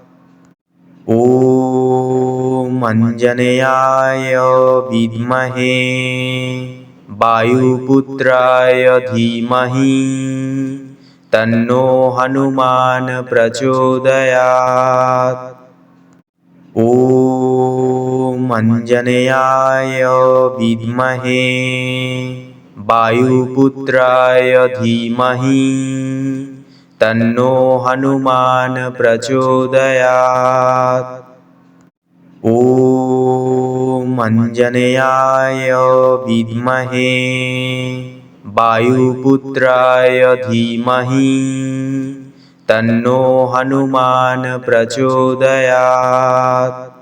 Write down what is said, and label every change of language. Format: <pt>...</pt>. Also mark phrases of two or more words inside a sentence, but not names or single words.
<sa>ॐ अंजनेयाय विद्महे वायुपुत्राय धीमहि तन्नो हनुमान प्रचोदयात्। ॐ અંજનેયાય વિદ્મહે વાયુપુત્રાય ધીમહિ તન્નો હનુમાન પ્રચોદયાત. ઓમ અંજનેયાય વિદ્મહે વાયુપુત્રાય ધીમહિ તન્નો હનુમાન પ્રચોદયાત.</sa>